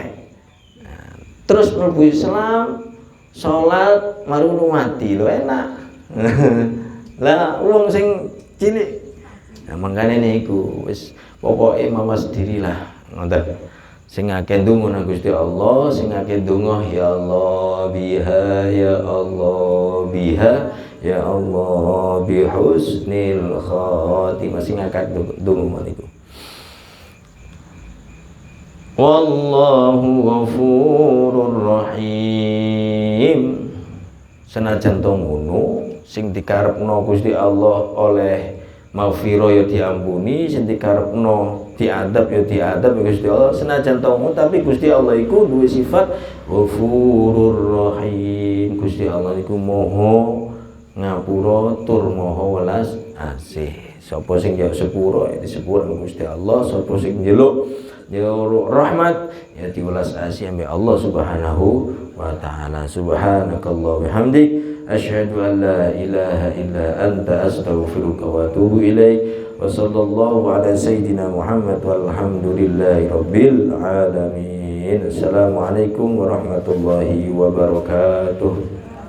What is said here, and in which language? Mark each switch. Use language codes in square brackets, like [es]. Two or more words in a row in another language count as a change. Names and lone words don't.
[jv] Terus mlebu Islam salat mari ngono mati lho enak. Lah wong sing cilik nah mangkane niku wis pokoke mawas dirilah ngoten. Sing akeh ndonga nang Gusti Allah, sing akeh ndonga [ar] يا الله بها يا الله بها يا الله بحسن الخاتمة, [jv] sing akeh ndonga niku. [ar] والله غفور رحيم. [jv] Senajan to ngono, sing dikarepno Gusti Allah oleh maghfirah ya diampuni, sing dikarepno diadab ya diadab Gusti Allah. Senajan to ngono tapi Gusti Allah iku duwe sifat [ar] غفور رحيم. [jv] Gusti Allah iku Maha ngapura tur Maha welas asih. Sapa sing ya sepuro ya disepuro Gusti Allah, sapa sing njeluk rahmat ya diwelas asih ambek [ar] الله سبحانه وتعالى. سبحانك الله بحمدك أشهد أن لا إله إلا أنت أستغفرك وأتوب إليك. وصلى الله على سيدنا محمد والحمد لله رب العالمين. السلام عليكم ورحمة الله وبركاته.